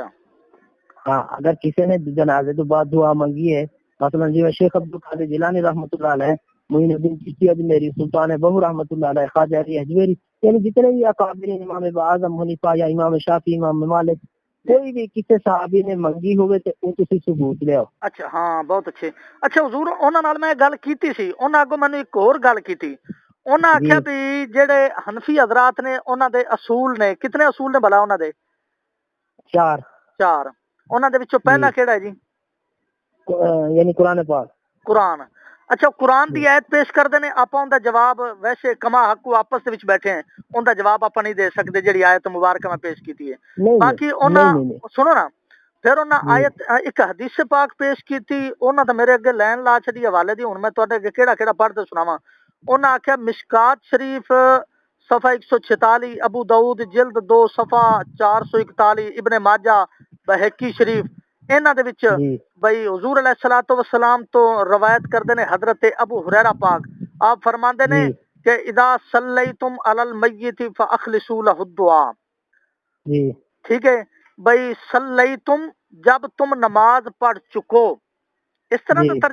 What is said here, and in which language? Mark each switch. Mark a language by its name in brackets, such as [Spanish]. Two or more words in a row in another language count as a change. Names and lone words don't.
[Punjabi] ہاں اگر کسی نے جنازے تو بعد دعا منگی ہے، مثلا جی شیخ عبدالقادر جیلانی [Arabic] رحمۃ اللہ علیہ، [Punjabi] معین الدین چشتی اجمیری، سلطان بہو [Arabic] رحمۃ اللہ علیہ، [Punjabi] خواجہ علی حجویری، یعنی جتنے بھی اکابر امام اعظم حنیفہ یا امام شافعی، امام مالک، کوئی بھی کسی صحابی نے منگی ہوئے تو وہ تسی ثبوت لیاؤ۔ [Urdu] اچھا ہاں بہت اچھے۔ [Punjabi] اچھا حضور انہاں نال میں گل کیتی سی، انہاں اگوں مینوں ایک اور گل کیتی، انہاں جی آکھیا بھی جڑے حنفی حضرات نے انہاں دے اصول نے، کتنے اصول نے بھلا انہاں دے؟ چار چار۔ انہاں دے وچوں جی پہلا کیڑا ہے جی؟ یعنی قرآن پاک۔ قرآن۔ اچھا قرآن دی آیت پیش کردے نے، آپاں اون دا جواب ویسے کما حق کو آپس دے وچ بیٹھے ہیں، اون دا جواب آپاں نہیں دے سکدے جڑی آیت مبارکہ میں پیش کیتی ہے۔ نہیں نہیں باقی انہاں نہیں نہیں نہیں سنو نا، پھر انہاں جی آیت ایک حدیث پاک پیش کیتی، انہاں دا میرے اگے لین لا چھڈی حوالے دی، ہن میں تواڈے اگے کیڑا کیڑا پڑھ کے سناواں۔ انہاں آکھیا مشکات شریف صفحہ 146، ابو داؤد جلد 2 صفحہ 441، ابن ماجہ، بہقی شریف، انہاں دے وچ جی بھئی حضور [Arabic] علیہ الصلوۃ والسلام [Punjabi] تو روایت کردے نے حضرت ابو ہریرہ پاک، آپ فرماندے نے جی [Arabic] کہ اذا صلیتم علی المیت فاخلصوا له الدعاء، [Punjabi] جی ٹھیک ہے بھئی صلیتم، [Urdu] جب تم نماز پڑھ چکو، [Punjabi] اس طرح